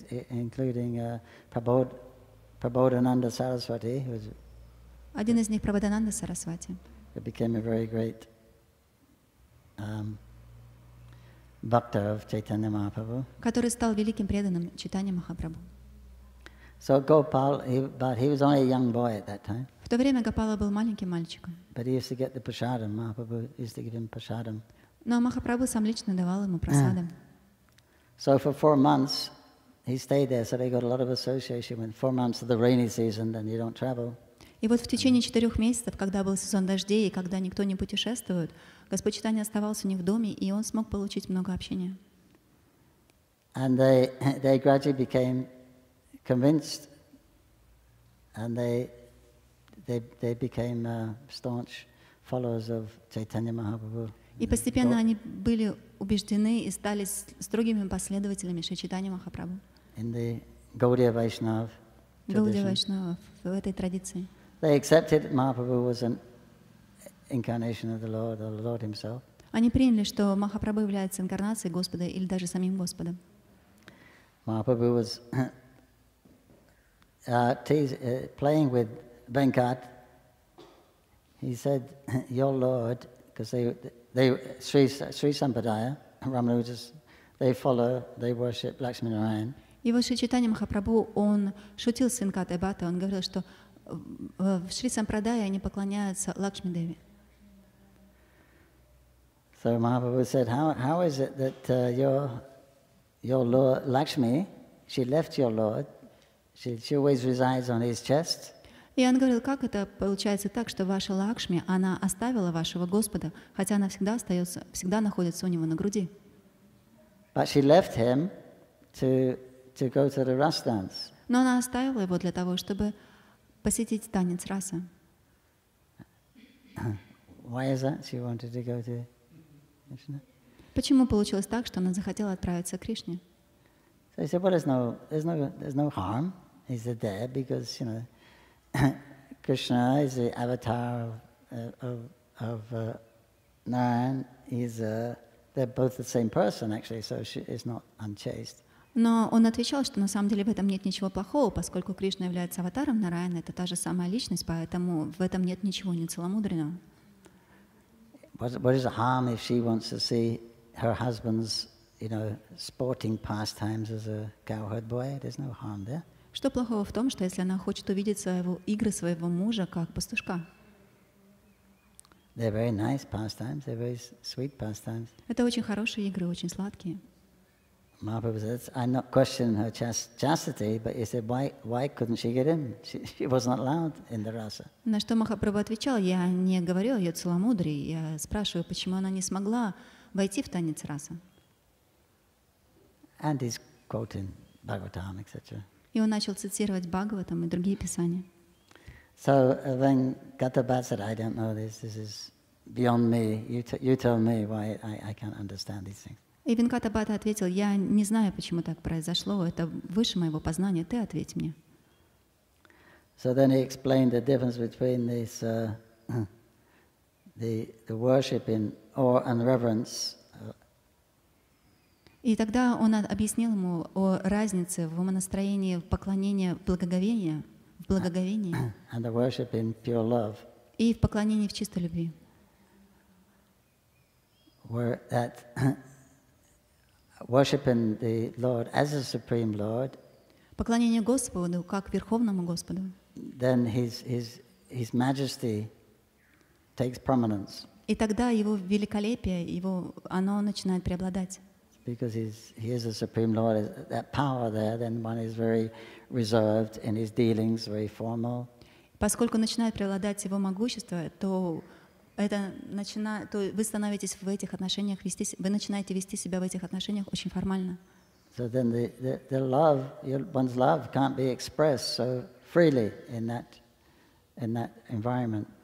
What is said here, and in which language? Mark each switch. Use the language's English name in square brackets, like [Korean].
[English] including Prabodhananda Saraswati, [Russian] один из них Прабодхананда Сарасвати, [English] who became a very great bhakta of Chaitanya Mahaprabhu. [Russian] который стал великим преданным Чайтаньи Махапрабху. [English] So Gopal, but he was only a young boy at that time. [Russian] В то время Гопала был маленьким мальчиком. [English] But he used to get the prasadam. Mahaprabhu used to give him prasadam. [Russian] Но Махапрабху сам лично давал ему прасадам. [English] So for 4 months, he stayed there. So they got a lot of association with 4 months of the rainy season, then you don't travel. [Russian] И И вот в течение 4 месяцев, когда был сезон дождей и когда никто не путешествует, Господь Чайтанья оставался у них в доме, и он смог получить много общения. [English] And they gradually became convinced, and they became staunch followers of Caitanya Mahaprabhu. [Russian] И постепенно они были убеждены и стали строгими последователями Шри Чайтаньи Махапрабху. [English] In the Gaudiya Vaishnava [Russian] Гаудия [English] tradition. [Russian] Вайшнава в этой традиции. [English] They accepted that Mahaprabhu was an incarnation of the Lord himself. [Russian] Они приняли, что Махапрабху является инкарнацией Господа или даже самим Господом. [English] Mahaprabhu was playing with Venkat. He said, "Your Lord," because they Sri Sampradaya, Ramanujas, they worship Lakshmi Narayan. [Russian] И вот Шри Чайтанья Махапрабху, он шутил с Венкатой Бхаттой, он говорил, что в Шри Сампрадае они поклоняются Лакшми Деви. [English] So Mahaprabhu said, how is it that your Lord, Lakshmi, she left your Lord, she always resides on his chest? [Russian] И он говорил, как это получается так, что ваша Лакшми, она оставила вашего Господа, хотя она всегда находится у него на груди. [English] But she left him to go to the Ras dance. [Russian] Но она оставила его для того, чтобы посетить танец раса. [English] Why is that? She wanted to go to Krishna. [Russian] Почему получилось так, что она захотела отправиться к Кришне? [English] So he said, well, there's no harm. He's there because, you know, Krishna is the avatar of Narayan. They're both the same person, actually, so she is not unchaste. [Russian] Но он отвечал, что на самом деле в этом нет ничего плохого, поскольку Кришна является аватаром Нараяна, это та же самая личность, поэтому в этом нет ничего нецеломудренного. [English] What is the harm if she wants to see her husband's, you know, sporting pastimes as a cowherd boy? There's no harm there. [Russian] Что плохого в том, что если она хочет увидеть игры своего мужа как пастушка? [English] They're very nice pastimes. They're very sweet pastimes. [Russian] Это очень хорошие игры, очень сладкие. [English] Mahaprabhu says, I'm not questioning her chastity, but he said, why couldn't she get in? She wasn't allowed in the rasa. [Russian] На что Махапрабху отвечал, я не говорил о ее целомудрии, я спрашиваю, почему она не смогла войти в танец раса. [English] And he's quoting Bhagavatam, etc. [Russian] И он начал цитировать Бхагаватам и другие писания. [English] So when Gatabhat said, I don't know this is beyond me, you tell me why I can't understand these things. [Russian] И Венката Бхатта ответил, я не знаю, почему так произошло, это выше моего познания, ты ответь мне. [English] So then he explained the difference between this, the worship in awe and reverence. [Russian] И тогда он объяснил ему о разнице в умонастроении поклонения в благоговении, [English] And the worship in pure love. [Russian] И в поклонении в чистой любви. [English] Where that worshiping the Lord as a supreme Lord. [Russian] Поклонение Господу как Верховному Господу. [English] Then his majesty takes prominence. [Russian] И тогда его великолепие, оно начинает преобладать. [English] Because he is a supreme Lord, that power there, then one is very reserved in his dealings, very formal. [Russian] Поскольку начинает преобладать его могущество, то вы становитесь в этих отношениях вы начинаете вести себя в этих отношениях очень формально. [English] So then the love, one's love can't be expressed so freely in that environment.